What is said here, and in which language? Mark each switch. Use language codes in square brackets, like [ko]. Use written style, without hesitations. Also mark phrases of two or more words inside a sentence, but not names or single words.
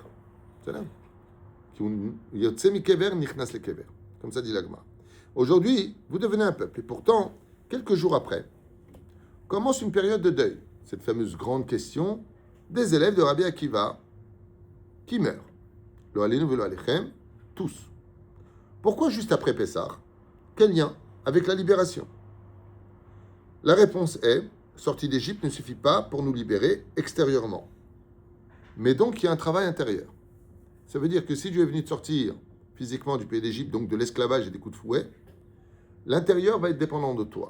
[fr] C'est là. Comme ça dit la Gemara. Aujourd'hui, vous devenez un peuple. Et pourtant, quelques jours après, commence une période de deuil. Cette fameuse grande question des élèves de Rabbi Akiva qui meurent. [he] לא עלינו ולא עליכם, [fr] tous. Pourquoi juste après Pessah? Quel lien avec la libération? La réponse est, sortie d'Égypte ne suffit pas pour nous libérer extérieurement. Mais donc, il y a un travail intérieur. Ça veut dire que si Dieu est venu te sortir physiquement du pays d'Égypte, donc de l'esclavage et des coups de fouet, l'intérieur va être dépendant de toi.